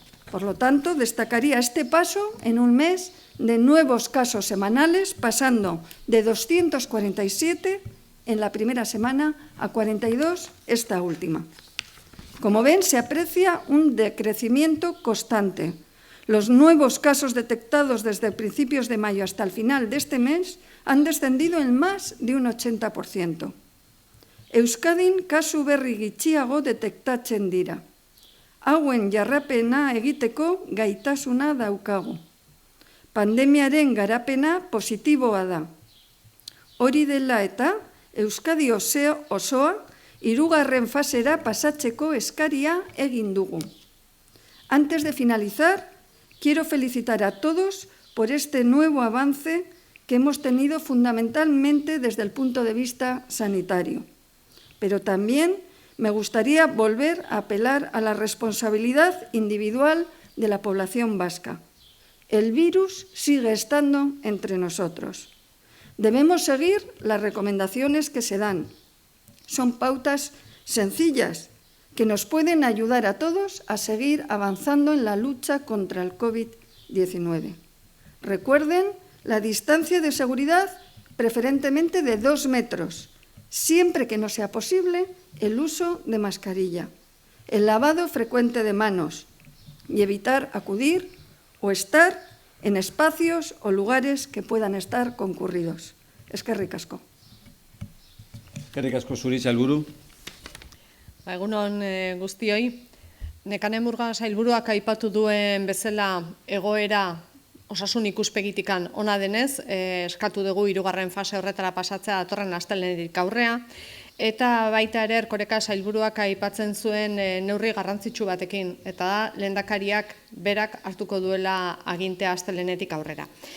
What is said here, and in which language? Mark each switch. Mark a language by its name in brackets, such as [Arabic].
[Spanish] Por lo tanto, destacaría este paso en un mes de nuevos casos semanales, pasando de 247 en la primera semana a 42 esta última. Como ven, se aprecia un decrecimiento constante. Los nuevos casos detectados desde principios de mayo hasta el final de este mes han descendido en más de un 80%. [Basque] Euskadin kasu berri gitxiago detektatzen dira. Hauen jarrapena egiteko gaitasuna daukagu. Pandemiaren garapena positiboa da. Hori dela eta Euskadi osoa hirugarren fasera pasatzeko eskaria egin dugu. [Spanish] Antes de finalizar, quiero felicitar a todos por este nuevo avance que hemos tenido fundamentalmente desde el punto de vista sanitario. Pero también me gustaría volver a apelar a la responsabilidad individual de la población vasca. El virus sigue estando entre nosotros. Debemos seguir las recomendaciones que se dan. Son pautas sencillas que nos pueden ayudar a todos a seguir avanzando en la lucha contra el COVID-19. Recuerden la distancia de seguridad preferentemente de 2 metros, siempre que no sea posible el uso de mascarilla, el lavado frecuente de manos y evitar acudir o estar en espacios o lugares que puedan estar concurridos. [Basque] Eskerrik asko. Eskerrik asko zuri, sailburu. Egunon guztioi, Nekane Murga sailburuak aipatu duen bezala egoera osasun ikuspegitikan ona denez, eskatu dugu 3. fase horretara pasatzea datorren astelehenetik aurrea, eta baita ere Erkoreka sailburuak aipatzen zuen neurri garrantzitsu batekin, eta da lehendakariak berak hartuko duela agintea astelehenetik aurrera.